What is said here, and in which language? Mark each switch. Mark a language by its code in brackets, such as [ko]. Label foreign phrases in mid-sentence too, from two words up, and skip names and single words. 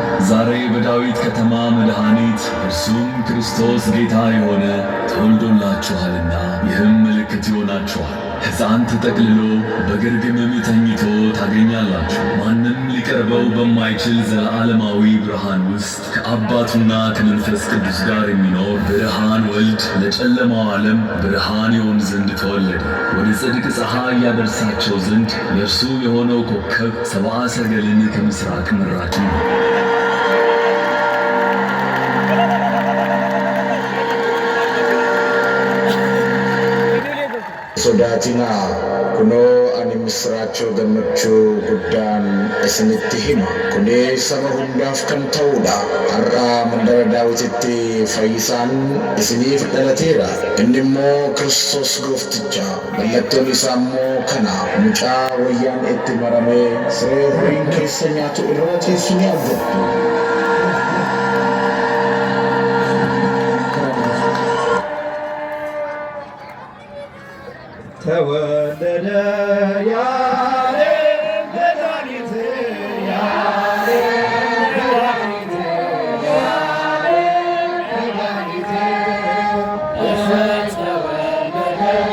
[am] ዛሬ በዳዊት ከተማ መድኃኒት እርሱም ክርስቶስ ጌታ የሆነ ተወልዶላችኋልና ይህም ምልክት ይሆናችኋል። ሕፃን ተጠቅልሎ በግርግምም ተኝቶ ታገኛላችሁ። ማንም ሊቀርበው በማይችል ዘለዓለማዊ ብርሃን ውስጥ ከአባቱና ከመንፈስ ቅዱስ ጋር የሚኖር ብርሃን ወልድ ለጨለማው ዓለም ብርሃን ይሆን ዘንድ ተወለደ። ወደ ጽድቅ ፀሐይ ያደርሳቸው ዘንድ የእርሱ የሆነው ኮከብ ሰብአ ሰገልን ከምሥራቅ መራቸው። [om] sodaatinaa kunoo ani misraachoo gammachuu guddaan isinitti hima. Kuni saba hundaaf kan ta'udha. Har'a mandara Daawititti fayyisaan isiniif dhalateera. Inni immoo Kiristoos goofticha. Mallattoon isaa immoo kana. Mucaa wayyaan itti maramee siree horiin keessa nyaatu irra teessu ni argattu. [am] ተወለደ ያሬም መድኃኒት ያሬም መድኃኒት ያሬም መድኃኒት ተወለደ